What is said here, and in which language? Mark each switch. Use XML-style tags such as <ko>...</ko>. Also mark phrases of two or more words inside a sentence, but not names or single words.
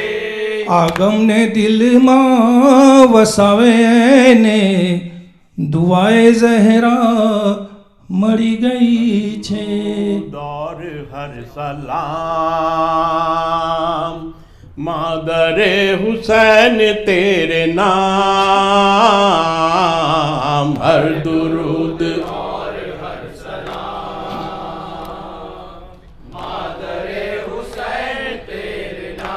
<gu>આ ગમને દિલમાં વસાવે ને દુઆએ ઝહરા મળી ગઈ છે.</gu> <ur>دور ہر سلام مادر حسین تیرے نام، ہر درود اور ہر سلام مادر حسین تیرے</ur>